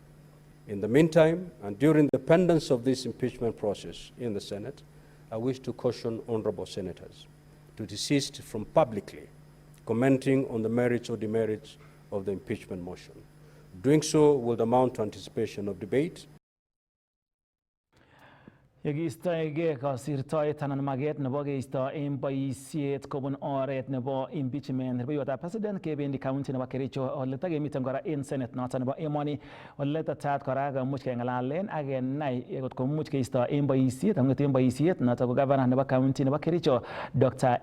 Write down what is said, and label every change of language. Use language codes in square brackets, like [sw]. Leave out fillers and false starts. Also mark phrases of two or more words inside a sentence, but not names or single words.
[en] In the meantime, and during the pendence of this impeachment process in the Senate, I wish to caution honorable senators to desist from publicly commenting on the merits or demerits of the impeachment motion. Doing so will amount to anticipation of debate. [kln] Yekiistoege kosirtoet anan maket nebo keisto en boisiet kobun oret nebo impeachment rubeiwotab president kebendi county nebo Kericho ole takemiten kora en Senate noton nebo emoni ole tetat kora komuch keng'alalen ak kenai kot komuch keisto en boisiet ang'et en boisiet noton ko governor nebo county nebo Kericho Dr.